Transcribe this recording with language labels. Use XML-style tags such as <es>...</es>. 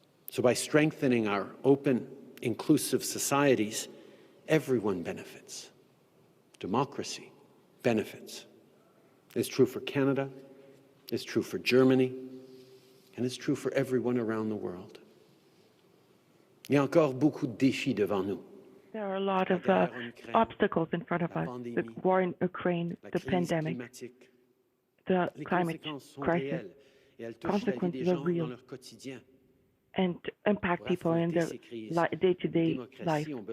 <en>So by strengthening our open, inclusive societies, everyone benefits. Democracy benefits. It's true for Canada, it's true for Germany, and it's true for everyone around the world.</en> <fr>Il y a encore beaucoup de défis devant nous.</fr> <en>There are a lot of obstacles in front of us. The war in Ukraine, the pandemic, the climate crisis. Consequences are real and impact people in their day-to-day life.</en>